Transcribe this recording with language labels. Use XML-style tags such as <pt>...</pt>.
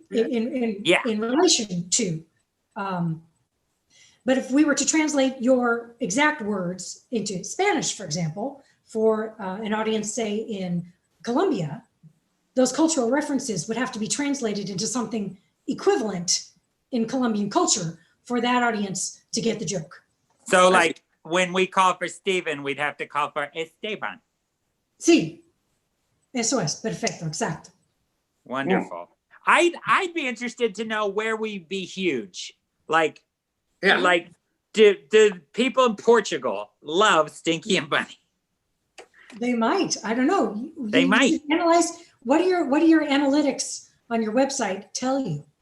<en>In relation to. But if we were to translate your exact words into Spanish, for example, for an audience, say in Colombia, those cultural references would have to be translated into something equivalent in Colombian culture for that audience to get the joke. So like when we call for Steven, we'd have to call for Esteban.</en> <es>Sí. Eso es. Perfecto. Exacto.</es> <en>Wonderful. I'd be interested to know where we'd be huge. Like, Yeah. like, do people in Portugal love Stinky and Bunny? They might. I don't know. They might. You analyze what do your analytics on your website tell you?</en>